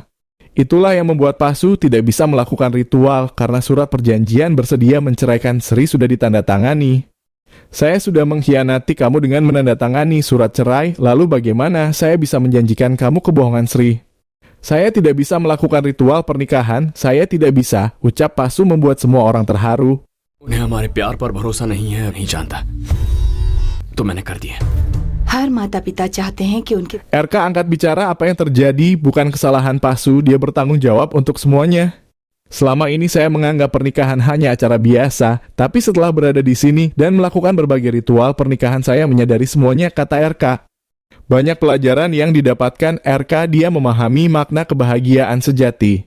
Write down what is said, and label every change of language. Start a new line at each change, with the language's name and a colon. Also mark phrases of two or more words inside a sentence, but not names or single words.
Indonesian: Itulah yang membuat Pasu tidak bisa melakukan ritual karena surat perjanjian bersedia menceraikan Sri sudah ditandatangani. Saya sudah mengkhianati kamu dengan menandatangani surat cerai, lalu bagaimana saya bisa menjanjikan kamu kebohongan Sri? Saya tidak bisa melakukan ritual pernikahan, saya tidak bisa, ucap Pasu membuat semua orang terharu.
Hindi: उन्हें हमारे प्यार पर भरोसा नहीं है, नहीं जानता तो मैंने कर दिया. हर माता पिता चाहते हैं कि उनके
Indonesian: RK angkat bicara apa yang terjadi bukan kesalahan Pasu, dia bertanggung jawab untuk semuanya. Selama ini saya menganggap pernikahan hanya acara biasa, tapi setelah berada di sini dan melakukan berbagai ritual pernikahan saya menyadari semuanya, kata RK. Banyak pelajaran yang didapatkan RK, dia memahami makna kebahagiaan sejati.